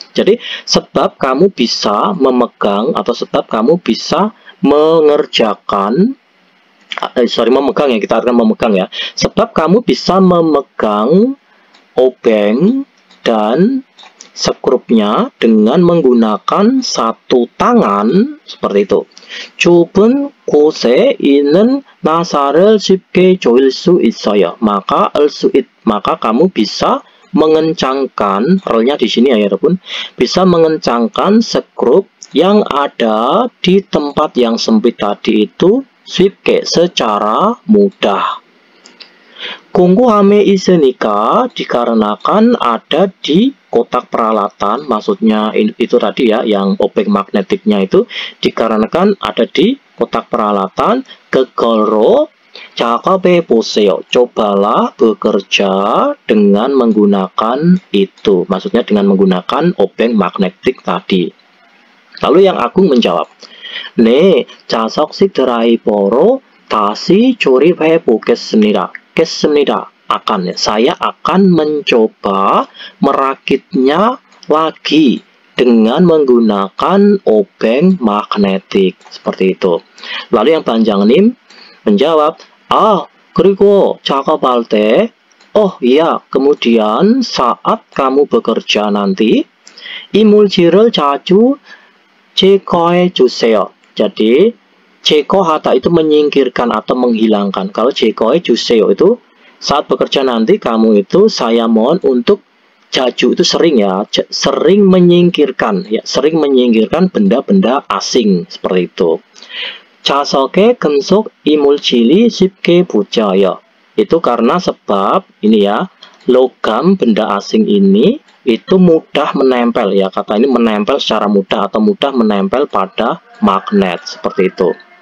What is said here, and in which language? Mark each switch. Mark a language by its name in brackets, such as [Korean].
[Indonesian] Jadi sebab kamu bisa memegang atau sebab kamu bisa mengerjakan, memegang ya, kita akan memegang ya. Sebab kamu bisa memegang obeng dan skrupnya dengan menggunakan satu tangan, seperti itu. [Korean] 좁은 곳에 있는 나사를 쉽게 조일 수 있어요. [Indonesian] maka kamu bisa mengencangkan, relnya di sini ya yarabbun, bisa mengencangkan skrup yang ada di tempat yang sempit tadi itu 쉽게, secara mudah. [Korean] 공구함에 있으니까 [Indonesian] dikarenakan ada di kotak peralatan, maksudnya itu tadi ya, yang obeng magnetiknya itu dikarenakan ada di kotak peralatan. [Korean] 그걸로 작업해 보세요. [Indonesian] cobalah bekerja dengan menggunakan itu, maksudnya dengan menggunakan obeng magnetik tadi. Lalu yang Agung menjawab, [Korean] 네, 자석식 드라이버로 다시 조립해 보겠습니다. [Indonesian] akan, saya akan mencoba merakitnya lagi dengan menggunakan obeng magnetik, seperti itu. Lalu yang panjang nim menjawab, [Korean] 그리고 작업할 때, [Indonesian] oh iya, kemudian saat kamu bekerja nanti, [Korean] 이물질을 자주 제거해 주세요. [Indonesian] jadi 제거하다 itu menyingkirkan atau menghilangkan. Kalau [Korean] 제거해 주세요 [Indonesian] itu saat bekerja nanti kamu itu, saya mohon untuk, jaju itu sering ya, sering menyingkirkan ya, sering menyingkirkan benda-benda asing, seperti itu. [Korean] 자석에 금속 이물질이 쉽게 붙어요. [Indonesian] itu karena sebab ini ya, logam benda asing ini itu mudah menempel ya, kata ini menempel secara mudah atau mudah menempel pada magnet, seperti itu.